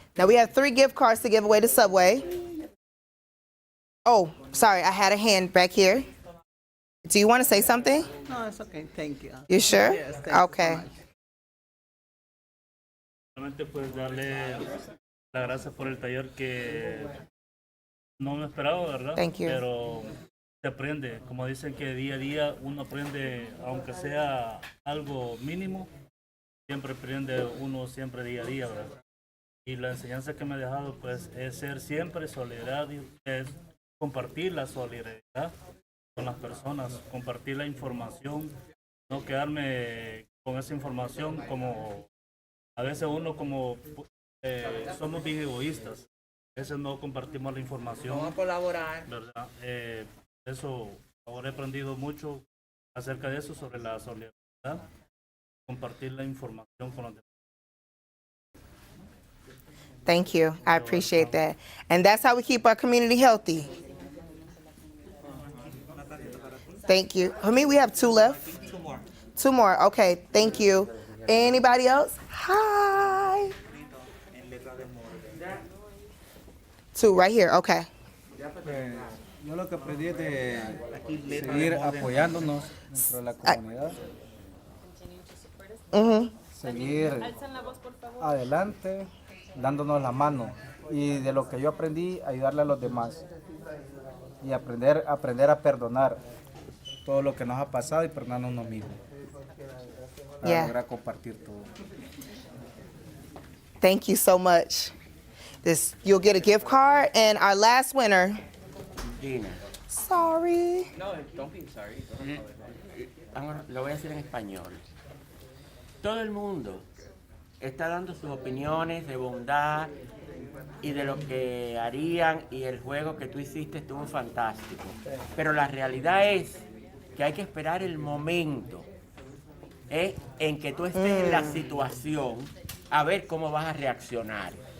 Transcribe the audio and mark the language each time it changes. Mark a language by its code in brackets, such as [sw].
[en] Now we have 3 gift cards to give away to Subway. Oh, sorry, I had a hand back here. Do you want to say something? No, it's okay. Thank you. You sure? Yes, thank you okay. so much. [es] Solamente pues darle la gracias por el taller que no me esperaba, ¿verdad? [en] Thank you. [es] Pero se aprende, como dicen que día a día uno aprende, aunque sea algo mínimo, siempre aprende uno siempre día a día, ¿verdad? Y la enseñanza que me ha dejado pues es ser siempre solidario, es compartir la solidaridad con las personas, compartir la información, no quedarme con esa información como a veces uno como somos bien egoístas, a veces no compartimos la información. Vamos a colaborar. ¿Verdad? Eso, ahora he aprendido mucho acerca de eso, sobre la solidaridad, compartir la información con los demás. [en] Thank you. I appreciate that. And that's how we keep our community healthy. Thank you. For me, we have 2 left. 2 more. 2 more. Okay, thank you. Anybody else? Hi. 2 right here. Okay. [es] Yo lo que aprendí es de seguir apoyándonos dentro de la comunidad. Seguir adelante, dándonos la mano. Y de lo que yo aprendí, ayudarle a los demás. Y aprender a perdonar todo lo que nos ha pasado y perdonarnos uno mismo. Para lograr compartir todo. [en] Thank you so much. You'll get a gift card, and our last winner. Gina. Sorry. No, don't be sorry. [es] Lo voy a decir en español. Todo el mundo está dando sus opiniones de bondad y de lo que harían, y el juego que tú hiciste estuvo fantástico. Pero la realidad es que hay que esperar el momento en que tú estés en la situación a ver cómo vas a reaccionar.